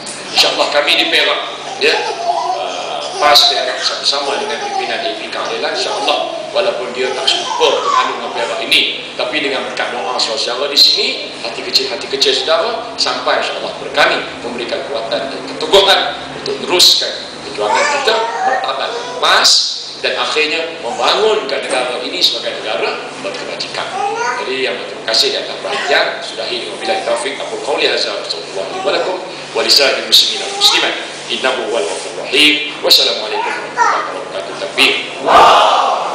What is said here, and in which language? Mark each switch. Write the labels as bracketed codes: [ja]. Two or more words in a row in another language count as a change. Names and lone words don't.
[ms] InsyaAllah kami di Perak, ya, PAS Perak sama-sama dengan pimpinan DPK adalah insyaAllah, walaupun dia tak super Terengganu dengan Perak ini, tapi dengan berkat doa saudara di sini, hati kecil saudara, sampai insyaAllah berkami memberikan kekuatan dan keteguhan untuk teruskan perjuangan kita bertabat PAS dan akhirnya membangunkan negara ini sebagai negara berkebajikan. Jadi yang terima kasih dan perhatian sudahi dengan [ar] بالله التوفيق أقول قولي هذا وصلى الله عليه ولسائر المسلمين والمسلمات إنه هو الغفور الرحيم. والسلام عليكم ورحمة الله وبركاته.